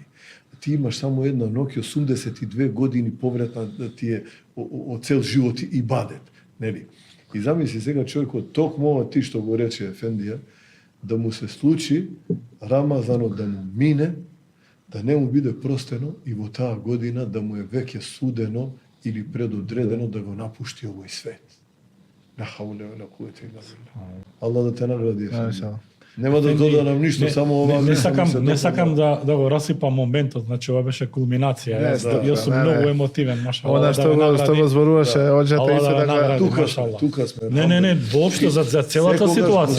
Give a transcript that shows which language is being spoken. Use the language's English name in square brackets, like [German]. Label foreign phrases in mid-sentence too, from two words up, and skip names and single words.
[Macedonian] Ти имаш само една ноќ 82 години повратна да ти е од цел живот и бадет, нели? И замисли сега човекот токму ова ти што го рече Ефендија, да му се случи Рамазанот да му мине, да не му биде простено и во таа година да му е веќе судено или предодредено да го напушти овој свет. [Arabic] لا حول ولا قوة إلا بالله. [Macedonian] Allah да те награди. Нема да додадам ништо, само ова не сакам да го расипам моментот, значи ова беше кулминација. Јас сум многу емотивен, машалла. Она што го зборуваше, оџата и се така тука сме. Не, воопшто за целата ситуација.